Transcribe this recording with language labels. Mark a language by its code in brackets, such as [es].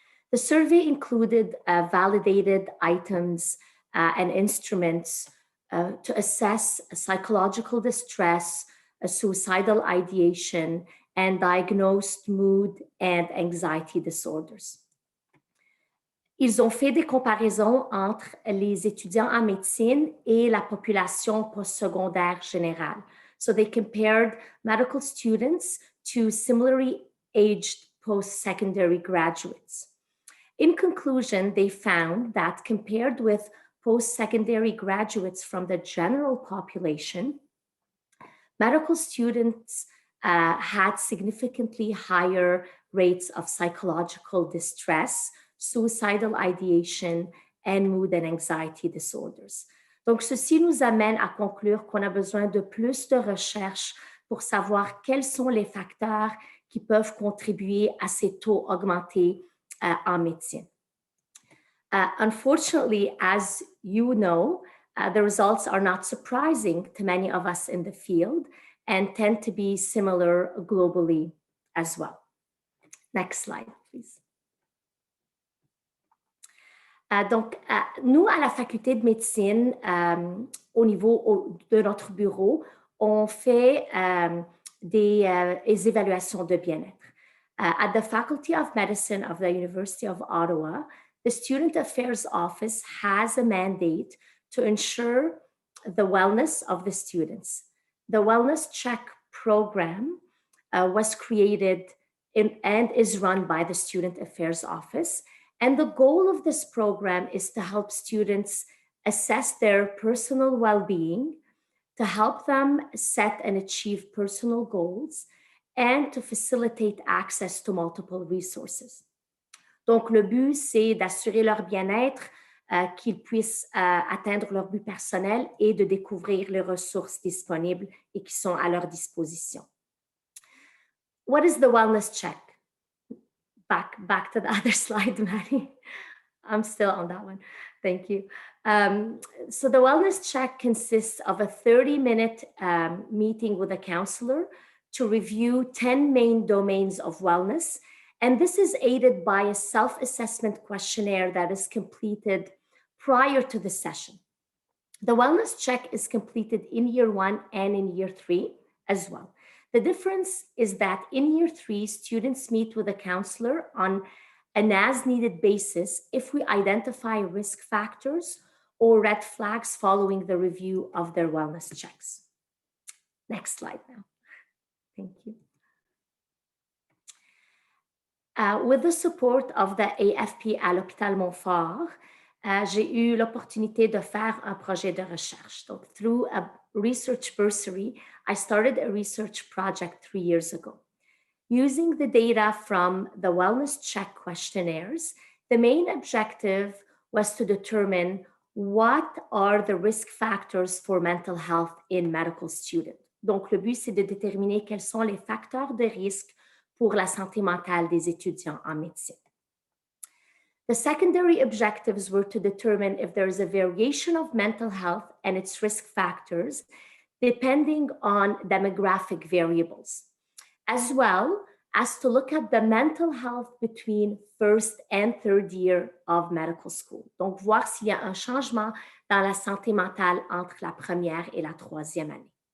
[en] The survey included validated items and instruments to assess psychological distress, suicidal ideation, and diagnosed mood and anxiety disorders. [fr] Ils ont fait des comparaisons entre les étudiants en médecine et la population postsecondaire générale. [en] So they compared medical students to similarly aged post-secondary graduates. In conclusion, they found that compared with post-secondary graduates from the general population, medical students had significantly higher rates of psychological distress, suicidal ideation, and mood and anxiety disorders. [fr] Donc, ceci nous amène à conclure qu'on a besoin de plus de recherche pour savoir quels sont les facteurs qui peuvent contribuer à ces taux augmentés en médecine. [en] Unfortunately, as you know, the results are not surprising to many of us in the field and tend to be similar globally as well. Next slide, please. [fr] Donc, nous, à la faculté de médecine, au niveau de notre bureau, on fait des évaluations de bien-être. [en] At the Faculty of Medicine of the University of Ottawa, the Student Affairs Office has a mandate to ensure the wellness of the students. The Wellness Check program was created and is run by the Student Affairs Office. And the goal of this program is to help students assess their personal well-being, to help them set and achieve personal goals, and to facilitate access to multiple resources. [fr] Donc, le but, c'est d'assurer leur bien-être, qu'ils puissent atteindre leur but personnel et de découvrir les ressources disponibles et qui sont à leur disposition. [en] What is the wellness check? Back to the other slide, Maddie. I'm still on that one. Thank you. So the wellness check consists of a 30-minute meeting with a counselor to review 10 main domains of wellness. And this is aided by a self-assessment questionnaire that is completed prior to the session. The wellness check is completed in year 1 and in year 3 as well. The difference is that in year 3, students meet with a counselor on an as-needed basis if we identify risk factors or red flags following the review of their wellness checks. Next slide now. Thank you. With the support of the AFP [fr] à l'hôpital Montfort, j'ai eu l'opportunité de faire un projet de recherche. [en] Donc, through a research bursary, I started a research project 3 years ago. Using the data from the wellness check questionnaires, the main objective was to determine what are the risk factors for mental health in medical students. [fr] Donc, le but, c'est de déterminer quels sont les facteurs de risque pour la santé mentale des étudiants en médecine. [en] The secondary objectives were to determine if there is a variation of mental health and its risk factors depending on demographic variables, as well as to look at the mental health between first and third year of medical school. [fr] Donc, voir s'il y a un changement dans la santé mentale entre la première et la troisième année.